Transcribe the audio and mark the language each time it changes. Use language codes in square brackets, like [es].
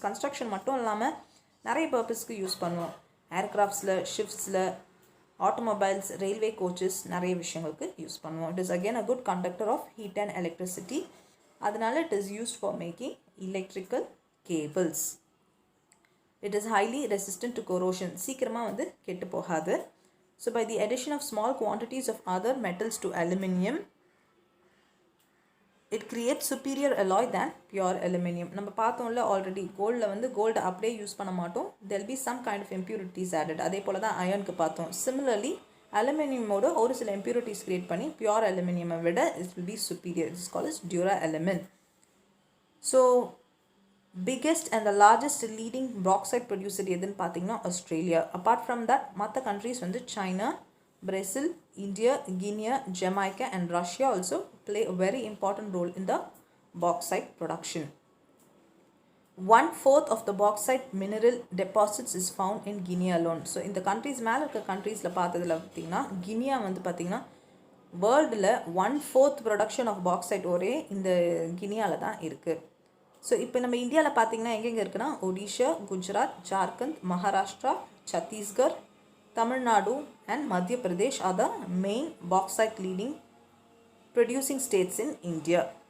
[ta] Construction மட்டும் இல்லாமல் நிறைய பர்பஸ்க்கு யூஸ் பண்ணுவோம். ஏர்க்ராஃப்ட்ஸில், ஷிப்ஸில், ஆட்டோமொபைல்ஸ், ரயில்வே கோச்சஸ், நிறைய விஷயங்களுக்கு யூஸ் பண்ணுவோம். [en] It is again a good conductor of heat and electricity. [ta] அதனால [en] It is used for making electrical cables. It is highly resistant to corrosion. [ta] சீக்கிரமாக வந்து கெட்டு போகாது. [en] So by the addition of small quantities of other metals to aluminium, it creates superior alloy than pure aluminium. [ta] நம்ம பார்த்தோம்ல already கோல்டில் வந்து gold அப்படியே use பண்ண மாட்டோம். [en] there will be some kind of impurities added. [ta] அதே போல் தான் அயனுக்கு பார்த்தோம். [en] Similarly [ta] அலுமினியமோட ஒரு சில [en] impurities create பண்ணி pure aluminium விட it will be superior. It is called as dura-element. So biggest and the largest leading bauxite producer [ta] எதுன்னு பார்த்தீங்கன்னா [en] Australia. Apart from that [ta] மற்ற கண்ட்ரீஸ் வந்து [en] China, Brazil, India, Guinea, Jamaica and Russia also play a very important role in the bauxite production. 1/4 of the bauxite mineral deposits is found in Guinea alone. [ta] So இந்த countries மேலே இருக்க கண்ட்ரீஸில் பார்த்ததில் பார்த்திங்கன்னா Guinea வந்து பார்த்திங்கன்னா வேர்ல்டில் 1/4 ப்ரொடக்ஷன் ஆஃப் பாக்சைட் ஒரே இந்த கினியாவில் தான் இருக்குது. [en] so [ta] இப்போ நம்ம இந்தியாவில் பார்த்திங்கன்னா எங்கெங்கே இருக்குன்னா [en] Odisha, Gujarat, Jharkhand, Maharashtra, Chhattisgarh, Tamil Nadu and Madhya Pradesh are the main bauxite leading producing states in India.